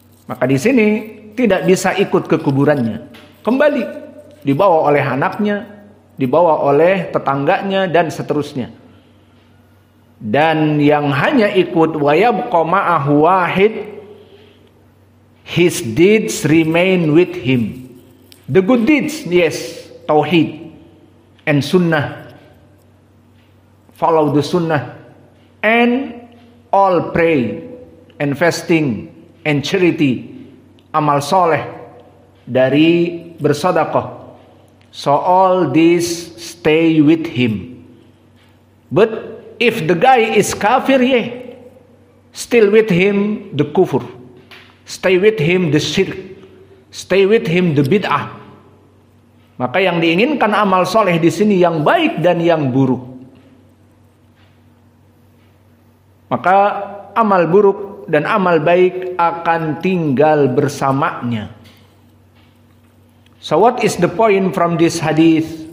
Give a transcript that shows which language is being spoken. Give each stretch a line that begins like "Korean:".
Indonesian: Maka di sini tidak bisa ikut ke kuburannya, kembali dibawa oleh anaknya, dibawa oleh tetangganya dan seterusnya. Dan yang hanya ikut
Arabic: wa yabqa ma'ahu wahid,
English: his deeds remain with him. The good deeds, yes, tauhid and sunnah, follow the sunnah, and all pray and fasting and charity,
Indonesian: amal soleh dari bersedekah.
English: So all this stay with him. But if the guy is kafir, yeah, still with him the kufur, stay with him the syirk, stay with him the bid'ah.
Indonesian: Maka yang diinginkan amal soleh di sini yang baik dan yang buruk. Maka amal buruk dan amal baik akan tinggal bersamanya.
English: So what is the point from this hadith?